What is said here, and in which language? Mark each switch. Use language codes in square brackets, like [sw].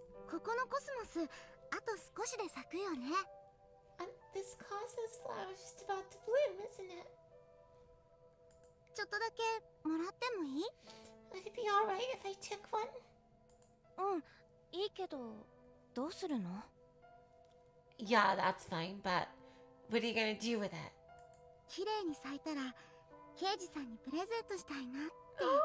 [ja] ここのコスモス、あと少しで咲くよね。 [en] This cosmos flower is just about to bloom, isn't it? [ja] ちょっとだけもらってもいい？ [en] Would it be alright if I took one? [ja] うん、いいけど、どうするの？ [en] Yeah, that's fine, but what are you gonna do with it? [ja] 綺麗に咲いたら、刑事さんにプレゼントしたいなって。